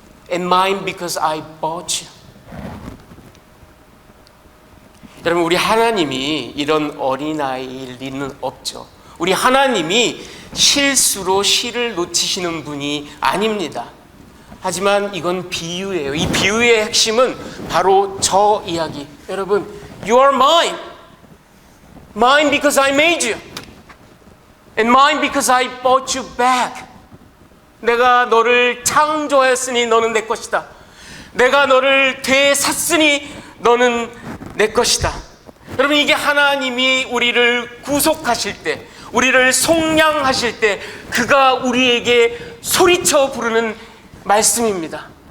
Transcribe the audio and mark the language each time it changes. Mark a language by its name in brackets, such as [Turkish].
[English] And mine because I bought you. [Korean] 여러분, 우리 하나님이 이런 어린아이일 리는 없죠. 우리 하나님이 실수로 실을 놓치시는 분이 아닙니다. 하지만 이건 비유예요. 이 비유의 핵심은 바로 저 이야기. [English] 여러분, You are mine. Mine because I made you. And mine because I bought you back. [Korean] 내가 너를 창조하였으니 너는 내 것이다. 내가 너를 되샀으니 너는 내 것이다. 여러분, 이게 하나님이 우리를 구속하실 때, 우리를 속량하실 때 그가 우리에게 소리쳐 부르는 말씀입니다.